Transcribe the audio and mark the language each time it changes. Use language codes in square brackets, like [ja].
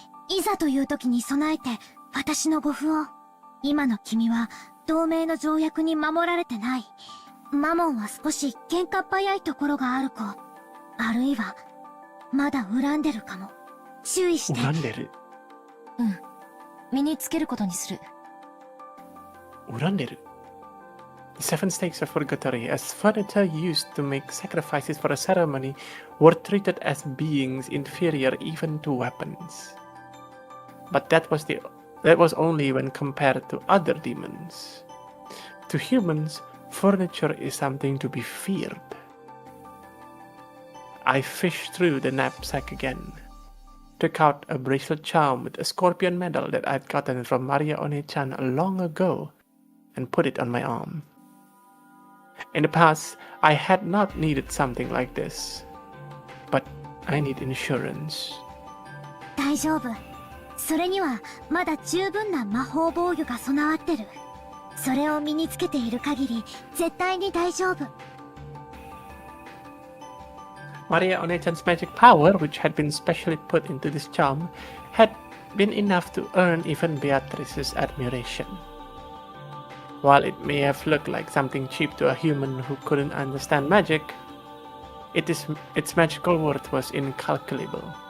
[ja] いざという時に備えて、私の護符を。今の君は、同盟の条約に守られてない。マモンは少し喧嘩っ早いところがある子。あるいは、まだ恨んでるかも。注意して。恨んでる。うん。身につけることにする。恨んでる。 [en] The seven stakes of purgatory, as furniture used to make sacrifices for a ceremony, were treated as beings inferior even to weapons. But that was only when compared to other demons. To humans, furniture is something to be feared. I fished through the knapsack again, took out a bracelet charm with a scorpion medal that I'd gotten from Maria One-chan long ago, and put it on my arm. In the past, I had not needed something like this, but I need insurance. [ja] 大丈夫。それには、まだ十分な魔法防御が備わってる。それを身につけている限り、絶対に大丈夫。 [en] Maria One-chan's magic power, which had been specially put into this charm, had been enough to earn even Beatrice's admiration. While it may have looked like something cheap to a human who couldn't understand magic, its magical worth was incalculable.